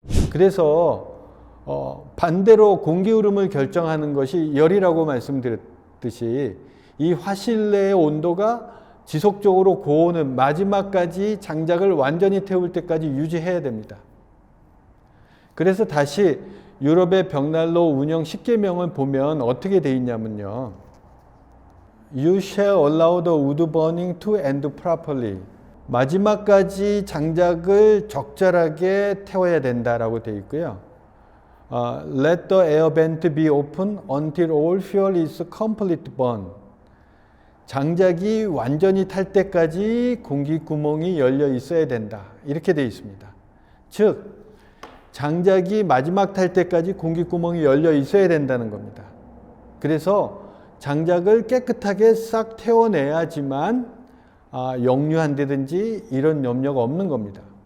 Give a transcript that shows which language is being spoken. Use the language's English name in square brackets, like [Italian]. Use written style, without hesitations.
[Korean] 그래서 반대로 공기 흐름을 결정하는 것이 열이라고 말씀드렸듯이 이 화실 내의 온도가 지속적으로 고온은 마지막까지 장작을 완전히 태울 때까지 유지해야 됩니다. 그래서 다시 유럽의 벽난로 운영 10계명을 보면 어떻게 돼 있냐면요. [English] You shall allow the wood burning to end properly. [Korean] 마지막까지 장작을 적절하게 태워야 된다라고 되어 있고요. [English] Let the air vent be open until all fuel is completely burned. [Korean] 장작이 완전히 탈 때까지 공기 구멍이 열려 있어야 된다. 이렇게 되어 있습니다. 즉, 장작이 마지막 탈 때까지 공기 구멍이 열려 있어야 된다는 겁니다. 그래서 장작을 깨끗하게 싹 태워내야지만 역류한다든지 이런 염려가 없는 겁니다.